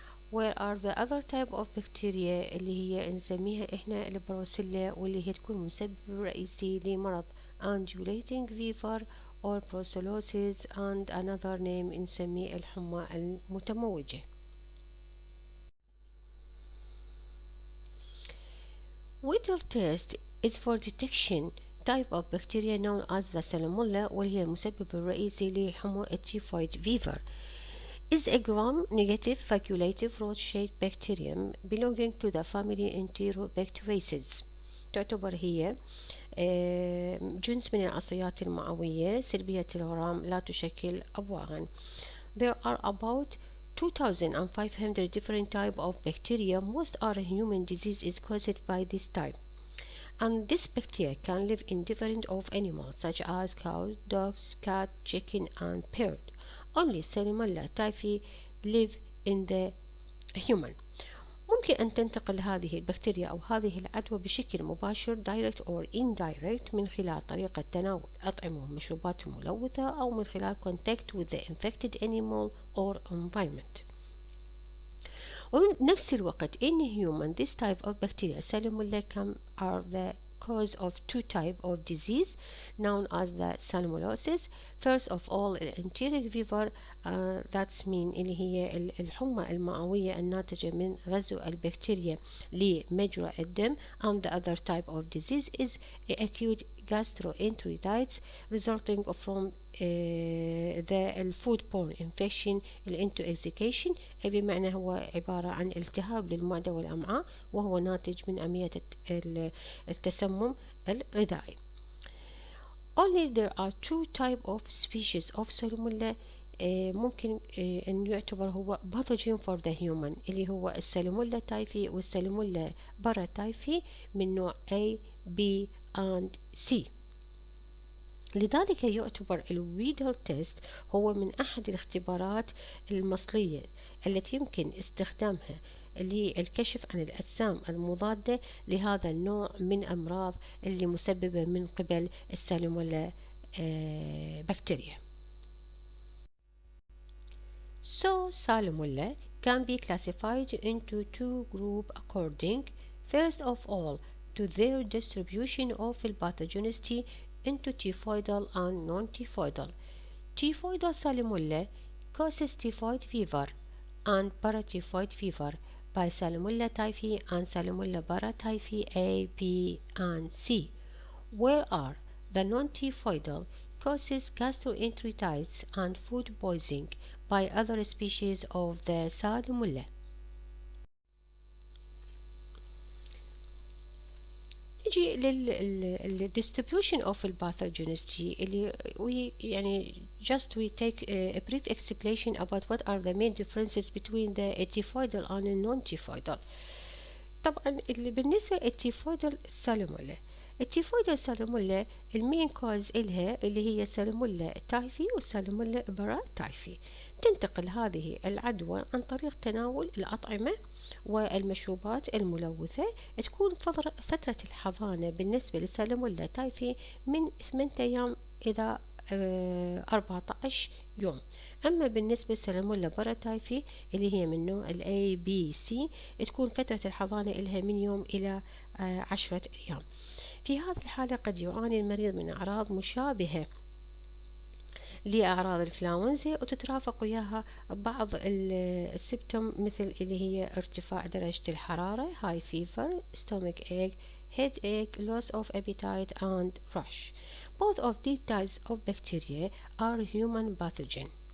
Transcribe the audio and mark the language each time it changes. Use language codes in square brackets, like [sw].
[en] Where are the other type of bacteria [ar] اللي هي نسميها احنا البروسيلا، واللي هي تكون مسبب رئيسي لمرض [en] undulating fever or brucellosis and another name [ar] نسميه الحمى المتموجة. [en] Weddell test is for detection type of bacteria known as the Salmonella، [ar] واللي هي المسبب الرئيسي لحمى التيفويد [en] fever. Is a gram-negative facultative rod-shaped bacterium belonging to the family Enterobacteriaceae. [ar] تعتبر هي جنس من العصيات المعوية سلبية الغرام، لا تشكل أبواغا. [en] There are about 2,500 different types of bacteria. Most are human disease is caused by this type. And this bacteria can live in different of animals such as cows, dogs, cat, chicken and bird. Only Salmonella typhi live in the human. [ar] ممكن أن تنتقل هذه البكتيريا أو هذه العدوى بشكل مباشر [en] direct or indirect [ar] من خلال طريقة تناول أطعمة ومشروبات ملوثة، أو من خلال [en] contact with the infected animal or environment. [ar] وبنفس الوقت [en] in human this type of bacteria Salmonella are the cause of two types of disease known as the salmonellosis. First of all enteric fever that's mean [ar] اللي هي الحمى المعوية الناتجة من غزو البكتيريا لمجرى الدم. [en] And the other type of disease is acute gastroenteritis resulting from the foodborne infection [ar] الانتوكسيكيشن، بمعنى هو عبارة عن التهاب للمعدة والأمعاء، وهو ناتج من عملية التسمم الغذائي. [en] Only there are two types of species of Salmonella [ar] ممكن أن يعتبر هو [en] pathogen for the human، [ar] اللي هو السالمونيلا تايفي والسالمونيلا باراتايفي من نوع [en] A, B and C. [ar] لذلك يعتبر الويدل تيست هو من أحد الاختبارات المصلية التي يمكن استخدامها للكشف عن الأجسام المضادة لهذا النوع من أمراض اللي مسببة من قبل السالمونيلا بكتيريا. [en] So Salmonella can be classified into two groups according, first of all, to their distribution of pathogenicity into typhoidal and non-typhoidal. Typhoidal Salmonella causes typhoid fever and paratyphoid fever by Salmonella typhi and Salmonella paratyphi A, B and C, whereas the non-typhoidal causes gastroenteritis and food poisoning by other species of the Salmonella. [ar] نجي [en] للdistribution of pathogenicity اللي we take a brief explanation about what are the main differences between the typhoidal and non-typhoidal. [ar] طبعا بالنسبة للتيفويدال سالمونيلا، التيفويدال سالمونيلا المين كوز إلها اللي هي سالمونيلا تايفي والسالمونيلا برا تايفي. تنتقل هذه العدوى عن طريق تناول الأطعمة والمشروبات الملوثة. تكون فترة الحضانة بالنسبة للسالمونيلا تايفي من 8 أيام إلى 14 يوم. أما بالنسبة للسالمونيلا باراتايفي اللي هي من نوع A B C تكون فترة الحضانة إلها من يوم إلى 10 أيام. في هذه الحالة قد يعاني المريض من أعراض مشابهة لأعراض الإنفلونزا، وتترافق وياها بعض السيمبتوم مثل اللي هي ارتفاع درجة الحرارة [en] high fever, stomach ache, headache, loss of appetite and rash. Both of these types of bacteria are human pathogen.